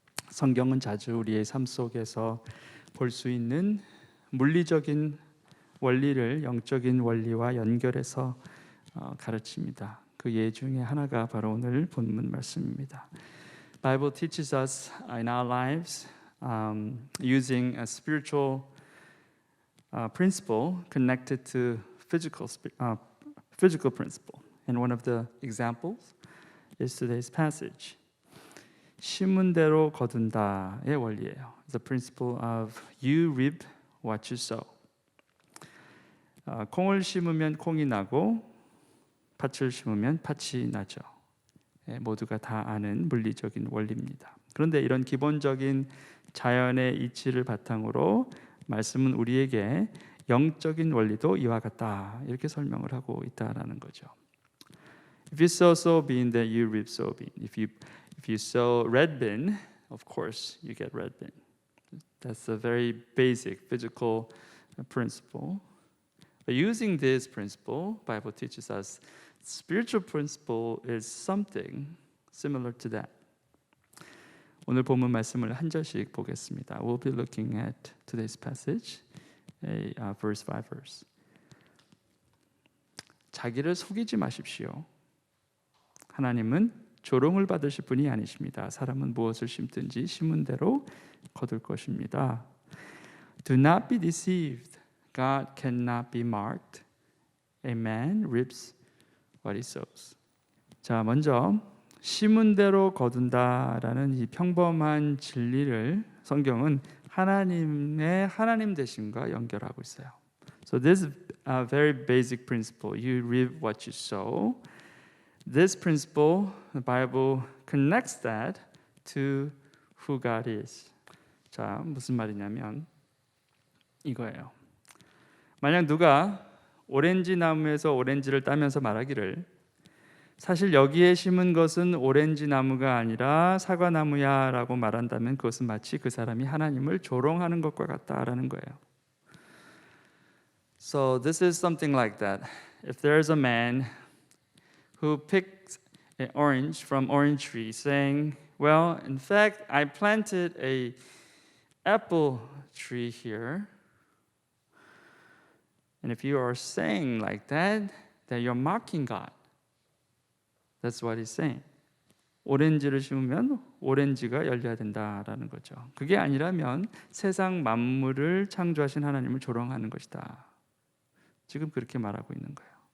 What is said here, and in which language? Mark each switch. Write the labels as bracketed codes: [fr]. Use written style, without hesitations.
[ko] 성경은 자주 우리의 삶 속에서 볼 수 있는 물리적인 원리를 영적인 원리와 연결해서 가르칩니다. 그 예 중에 하나가 바로 오늘 본문 말씀입니다. [en] Bible teaches us in our lives using a spiritual principle connected to physical principle. And one of the examples is today's passage. [ko] 심은 대로 거둔다의 원리예요. [en] The principle of you reap what you sow. [ko] 콩을 심으면 콩이 나고 팥을 심으면 팥이 나죠. 모두가 다 아는 물리적인 원리입니다. 그런데 이런 기본적인 자연의 이치를 바탕으로 말씀은 우리에게 영적인 원리도 이와 같다 이렇게 설명을 하고 있다라는 거죠. [en] If you sow soybean, then you reap soybean. If you sow red bean, of course you get red bean. That's a very basic physical principle. But using this principle, Bible teaches us spiritual principle is something similar to that. [ko] 오늘 본문 말씀을 한 절씩 보겠습니다. [en] We'll be looking at today's passage, verse by verse. [ko] 자기를 속이지 마십시오. 하나님은 조롱을 받으실 분이 아니십니다. 사람은 무엇을 심든지 심은 대로 거둘 것입니다. [en] Do not be deceived. God cannot be mocked. A man reaps what he sows. [ko] 자, 먼저 심은 대로 거둔다라는 이 평범한 진리를 성경은 하나님의 하나님 되심과 연결하고 있어요. [en] So this is a very basic principle. You reap what you sow. This principle, the Bible connects that to who God is. [ko] 자, 무슨 말이냐면 이거예요. 만약 누가 오렌지 나무에서 오렌지를 따면서 말하기를 사실 여기에 심은 것은 오렌지 나무가 아니라 사과 나무야라고 말한다면 그것은 마치 그 사람이 하나님을 조롱하는 것과 같다라는 거예요. [en] So this is something like that. If there is a man who picked an orange from orange tree, saying, "Well, in fact, I planted a apple tree here." And if you are saying like that, then you're mocking God. That's what he's saying. [ko] 오렌지를 심으면 오렌지가 열려야 된다라는 거죠. 그게 아니라면 세상 만물을 창조하신 하나님을 조롱하는 것이다. 지금 그렇게 말하고 있는 거예요.